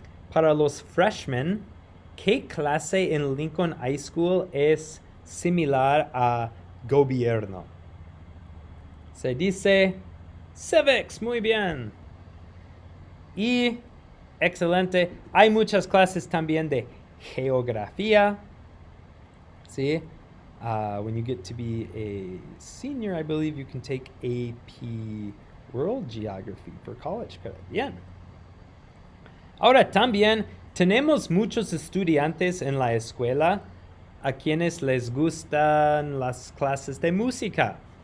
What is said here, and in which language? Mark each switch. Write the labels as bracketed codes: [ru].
[es] Para los freshmen, ¿qué clase en Lincoln High School es similar a gobierno? Se dice civics, muy bien. Y, excelente, hay muchas clases también de geografía. ¿Sí? [en] When you get to be a senior, I believe you can take AP World Geography for college credit. [es] Bien. Ahora también tenemos muchos estudiantes en la escuela a quienes les gustan las clases de música.